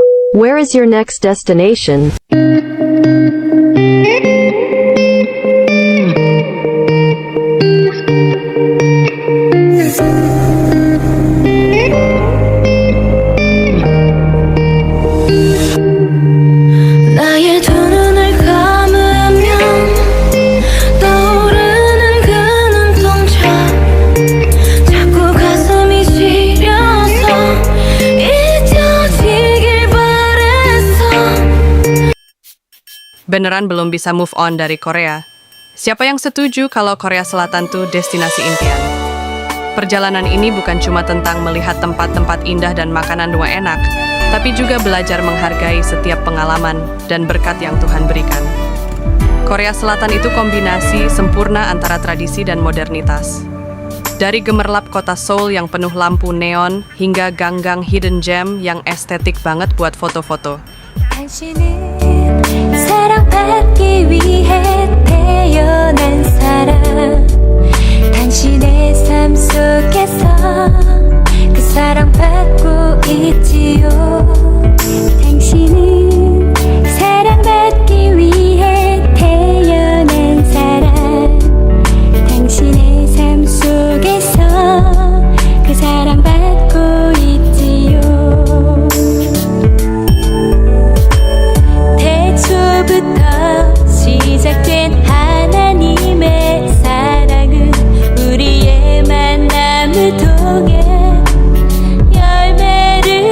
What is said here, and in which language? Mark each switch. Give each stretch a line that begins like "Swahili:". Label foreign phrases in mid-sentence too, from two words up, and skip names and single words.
English: Where is your next destination?
Korean: 나의 두 눈을 감으면 떠오르는 그 눈동자 자꾸 가슴이 시려서 잊혀지길 바랬어.
Indonesian: Beneran belum bisa
English: move on
Indonesian: dari Korea? Siapa yang setuju kalau Korea Selatan tuh destinasi impian? Perjalanan ini bukan cuma tentang melihat tempat-tempat indah dan makanan dua enak, tapi juga belajar menghargai setiap pengalaman dan berkat yang Tuhan berikan. Korea Selatan itu kombinasi sempurna antara tradisi dan modernitas. Dari gemerlap kota Seoul yang penuh lampu neon hingga gang-gang
English: hidden gem
Indonesian: yang estetik banget buat foto-foto.
Korean: 당신은 사랑받기 위해 태어난 사람 당신의 삶 속에서 그 사랑받고 있지요 당신은 사랑받기 위해 태어난 사람 당신의 삶 속에서 그 사랑받고 있지요 태초부터 시작된 하나님의 사랑은 우리의 만남을 통해 열매를